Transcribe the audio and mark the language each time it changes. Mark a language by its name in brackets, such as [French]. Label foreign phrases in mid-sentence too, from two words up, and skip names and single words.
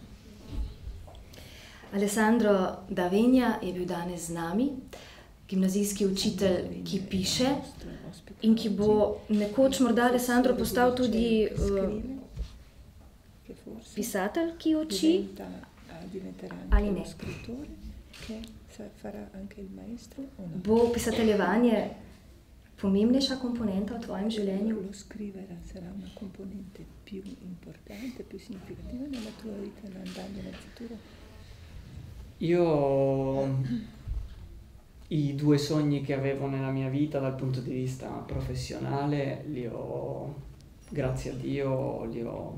[Slovenian] Alessandro D'Avegna je bil danes z nami, gimnazijski učitelj, ki piše in ki bo nekoč morda Alessandro postal tudi pisatelj, ki uči, ali ne. Bo pisateljevanje pomembnejša komponenta v tvojem življenju? [Italian] Lo scrivere sarà una componente più importante, più significativa nella tua vita andando nel futuro? Io i 2 sogni che avevo nella mia vita dal punto di vista professionale li ho, grazie a Dio, li ho